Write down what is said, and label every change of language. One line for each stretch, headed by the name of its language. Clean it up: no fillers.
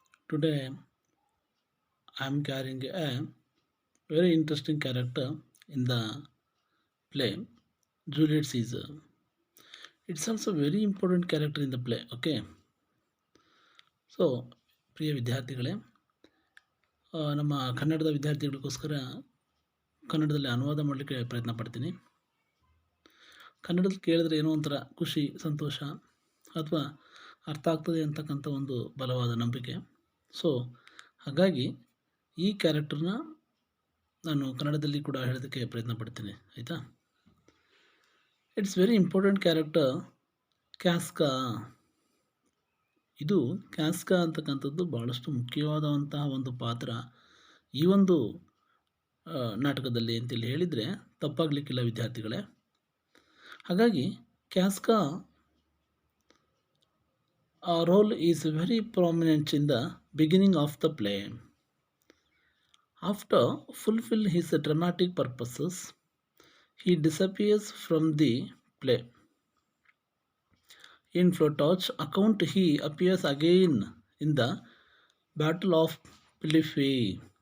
English: Today I am carrying a very interesting character in the play, Juliet Caesar. It's also very important character in the play.
Kannada: Okay, so ಪ್ರಿಯ ವಿದ್ಯಾರ್ಥಿಗಳೇ, ನಮ್ಮ ಕನ್ನಡದ ವಿದ್ಯಾರ್ಥಿಗಳಿಗೋಸ್ಕರ ಕನ್ನಡದಲ್ಲಿ ಅನುವಾದ ಮಾಡಲಿಕ್ಕೆ ಪ್ರಯತ್ನ ಪಡ್ತೀನಿ. ಕನ್ನಡದಲ್ಲಿ ಕೇಳಿದ್ರೆ ಏನೋ ಒಂಥರ ಖುಷಿ, ಸಂತೋಷ ಅಥವಾ ಅರ್ಥ ಆಗ್ತದೆ ಅಂತಕ್ಕಂಥ ಒಂದು ಬಲವಾದ ನಂಬಿಕೆ. ಸೊ ಹಾಗಾಗಿ ಈ ಕ್ಯಾರೆಕ್ಟರ್ನ ನಾನು ಕನ್ನಡದಲ್ಲಿ ಕೂಡ ಹೇಳೋದಕ್ಕೆ ಪ್ರಯತ್ನ ಪಡ್ತೀನಿ, ಆಯಿತಾ.
English: It's very important character Casca.
Kannada: ಇದು ಕ್ಯಾಸ್ಕಾ ಅಂತಕ್ಕಂಥದ್ದು ಭಾಳಷ್ಟು ಮುಖ್ಯವಾದಂತಹ ಒಂದು ಪಾತ್ರ ಈ ಒಂದು ನಾಟಕದಲ್ಲಿ ಅಂತೇಳಿ ಹೇಳಿದರೆ ತಪ್ಪಾಗಲಿಕ್ಕಿಲ್ಲ ವಿದ್ಯಾರ್ಥಿಗಳೇ.
English: ಹಾಗಾಗಿ Casca role is very prominent in the beginning of the play. After fulfill his dramatic purposes, he disappears from the play. In Plutarch's account, he appears again in the Battle of Philippi.